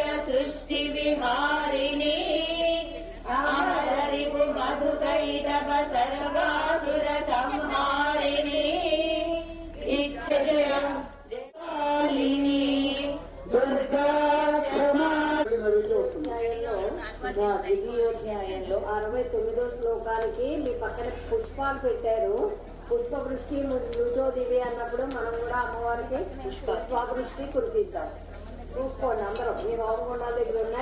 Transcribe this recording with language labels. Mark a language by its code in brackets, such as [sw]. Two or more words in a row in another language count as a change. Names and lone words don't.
[sa] सृष्टि विहारिणी अमररिपु मधुकैटभ सर्वासुर संहारिणी इच्छजयं जयालिनी दुर्गा क्षमा [te] దివ్యోధ్యాయంలో 69వ శ్లోకానికి మీ పక్కన పుష్పాలు పెట్టారు. [sa] పుష్పవృష్టి రుజో దివి [te] అన్నప్పుడు మనం కూడా అమ్మవారికి పుష్పవృష్టి కురిపిద్దాం. చూసుకోండి అందరూ మీ హోమగుండాల దగ్గర ఉన్నాయి.